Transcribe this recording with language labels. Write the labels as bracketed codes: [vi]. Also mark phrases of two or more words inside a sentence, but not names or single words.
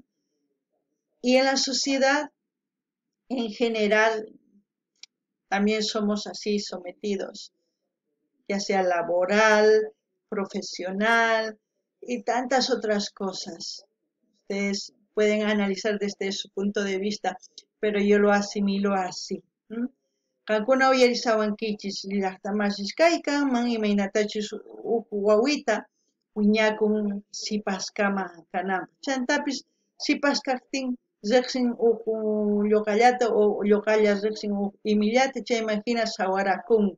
[es] Y en la sociedad en general también somos así sometidos, ya sea laboral, profesional y tantas otras cosas. Ustedes pueden analizar desde su punto de vista, pero yo lo asimilo así. [qu] Kankuna uyarisawankichis llaqtamashis kaykanman imaynatachus wawita wiñakun sipaskama kananpaq. Chantapis sipas kaqtin riqsin lloqallata o lloqalla riqsin imillata chayman hina sawarakunku.